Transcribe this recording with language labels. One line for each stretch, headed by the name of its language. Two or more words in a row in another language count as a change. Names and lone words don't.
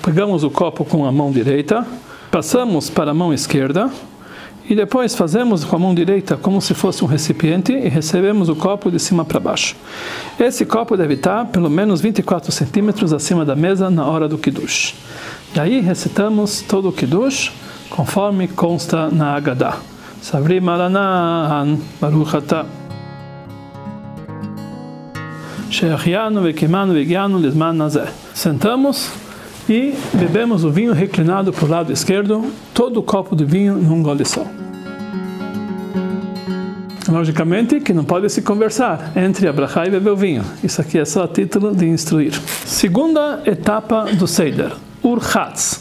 Portuguese: Pegamos o copo com a mão direita, passamos para a mão esquerda, e depois fazemos com a mão direita como se fosse um recipiente e recebemos o copo de cima para baixo. Esse copo deve estar pelo menos 24 centímetros acima da mesa na hora do Kiddush. Daí recitamos todo o Kiddush, conforme consta na Haggadah.
Hebrew: סברי מרנן, ברוך אתה. שהחיינו וקיימנו והגיענו לזמן הזה.
Portuguese: Sentamos e bebemos o vinho reclinado para o lado esquerdo, todo o copo de vinho num gole só. Logicamente que não pode se conversar entre abrahá e beber o vinho. Isso aqui é só a título de instruir. Segunda etapa do Seder, Urchatz.